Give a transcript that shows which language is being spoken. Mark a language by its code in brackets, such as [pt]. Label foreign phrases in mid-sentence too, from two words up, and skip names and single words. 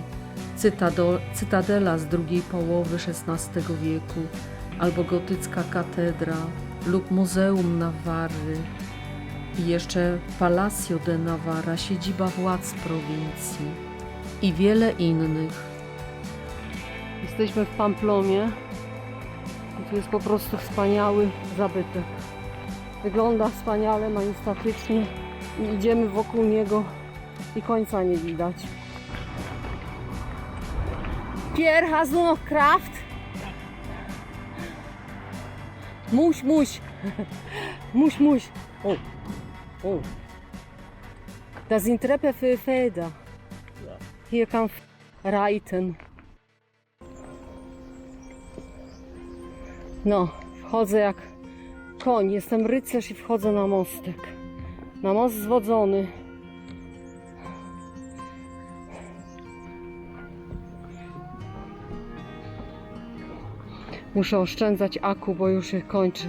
[pl] Cytadela z drugiej połowy XVI wieku, albo gotycka katedra, lub Muzeum Nawarry i jeszcze Palacio de Navarra, siedziba władz prowincji i wiele innych. Jesteśmy w Pamplonie, Tu jest po prostu wspaniały zabytek. Wygląda wspaniale, majestatycznie i idziemy wokół niego i końca nie widać. [de] Pierre has du noch Kraft? Muś. Muś. Oh. Das sind Treppe für Pferde. Hier kann reiten. [pl] No, wchodzę jak koń. Jestem rycerz i wchodzę na mostek. Na most zwodzony. Muszę oszczędzać aku, bo już się kończy.